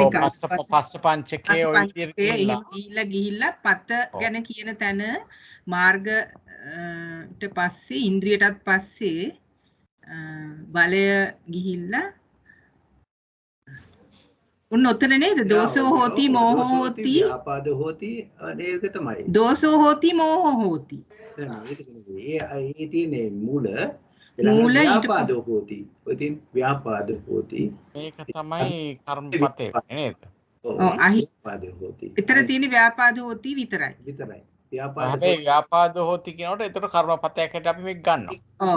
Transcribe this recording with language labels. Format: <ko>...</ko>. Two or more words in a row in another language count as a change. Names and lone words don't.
<si>පස්ස පංචකයේ ඔය විදිහට ගිහිල්ලා පත ගැන කියන තැන මාර්ගට පස්සේ ඉන්ද්‍රියටත් පස්සේ බලය ගිහිල්ලා උන් ඔතන නේද</si> <pi>දෝසෝ හෝති මෝහෝ හෝති ව්‍යාපාද හෝති</pi> <si>නේද තමයි</si> <pi>දෝසෝ හෝති මෝහෝ හෝති</pi> <si>ඒ තියෙන්නේ මූල</si> <pi>ව්‍යාපාද හෝති</pi> <si>ඔතින්</si> <pi>ව්‍යාපාද හෝති</pi> <si>මේක තමයි කර්මපතේ නේද</si> <pi>ව්‍යාපාද හෝති</pi> <si>ඊතර තියෙන</si> <pi>ව්‍යාපාද හෝති</pi> <si>විතරයි හැබැයි</si> <pi>ව්‍යාපාද හෝති</pi> <si>කියනකොට ඒතර කර්මපතයකට අපි මේක ගන්නවා</si>